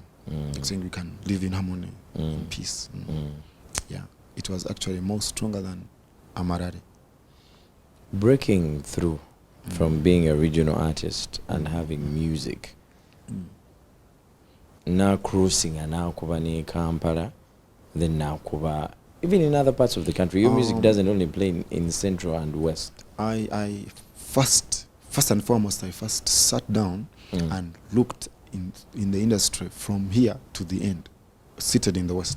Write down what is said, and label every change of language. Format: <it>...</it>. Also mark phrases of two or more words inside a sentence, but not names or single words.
<en>Like saying we can live in harmony, in peace. Yeah, it was actually more stronger than Amarari. Breaking through from being a regional artist and having music. Now cruising and now kuba ni Kampala, then now kuba even in other parts of the country. Your music doesn't only play in Central and West. I first and foremost, I first sat down and looked in the industry from here to the end, seated in the West.</en>